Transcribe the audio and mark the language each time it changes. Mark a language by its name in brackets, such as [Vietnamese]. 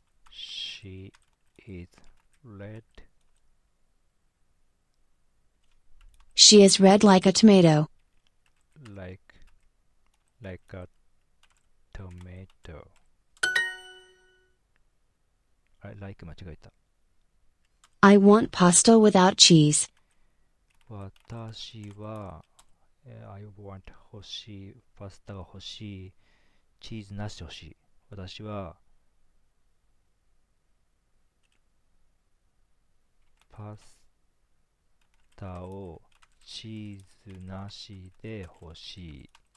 [English] She is red. She is red like a tomato. like a tomato. [Japanese] あれ、like 間違えた。 [English] I want pasta without cheese. [Japanese] 私は、 [English] I want [Japanese] 欲しい、パスタが欲しい、チーズなしで欲しい。私は、パスタをチーズなしで欲しい。